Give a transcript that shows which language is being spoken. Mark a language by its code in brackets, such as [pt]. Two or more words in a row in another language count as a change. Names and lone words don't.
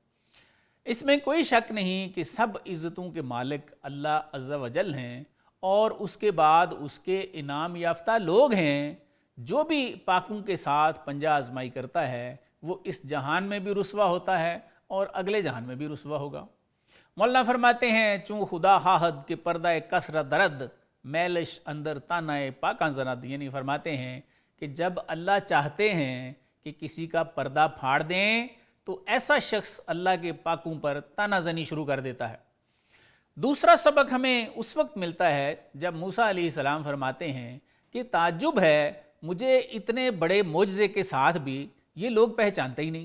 [ur] اس میں کوئی شک نہیں کہ سب عزتوں کے مالک اللہ عز و جل ہیں، اور اس کے بعد اس کے انعام یافتہ لوگ ہیں۔ جو بھی پاکوں کے ساتھ پنجہ آزمائی کرتا ہے وہ اس جہان میں بھی رسوا ہوتا ہے اور اگلے جہان میں بھی رسوا ہوگا۔ مولانا فرماتے ہیں [fa] چوں خدا خواہد کہ پردہ کسرت درد میلش اندر تانہ پاکاں زند۔ [ur] یعنی فرماتے ہیں کہ جب اللہ چاہتے ہیں کہ کسی کا پردہ پھاڑ دیں تو ایسا شخص اللہ کے پاکوں پر تانہ زنی شروع کر دیتا ہے۔ دوسرا سبق ہمیں اس وقت ملتا ہے جب موسیٰ علیہ السلام فرماتے ہیں کہ تعجب ہے مجھے اتنے بڑے معجزے کے ساتھ بھی یہ لوگ پہچانتے ہی نہیں۔